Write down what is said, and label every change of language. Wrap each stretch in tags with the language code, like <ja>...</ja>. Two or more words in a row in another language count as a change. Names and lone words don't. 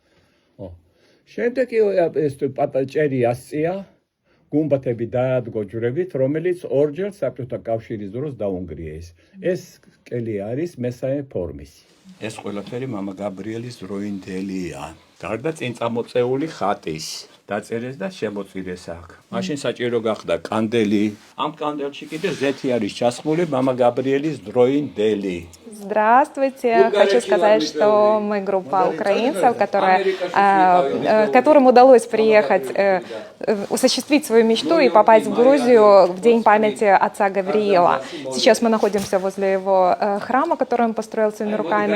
<ka>შემდეგ ეს პატაჭერი ასწია გუმბათები დაადგო ჯვრებით რომელიც ორჯერ საბჭოთა კავშირის დროს დაუნგრიეს ეს კელი არის მესამე ფორმის ეს ყველაფერი მამა გაბრიელის დროინდელია გარდა წინწამოწეული ხატის დაწერეს და შემოწირეს აქ მაშინ საჭირო გახდა კანდელი ამ კანდელში კიდე ზეთი არის ჩასხმული მამა გაბრიელის დროინდელი</ka> <ru>Здравствуйте. Хочу сказать, что мы группа украинцев, которым удалось приехать, осуществить свою мечту и попасть в Грузию в День памяти отца Гавриила. Сейчас мы находимся возле его храма, который он построил своими руками.</ru>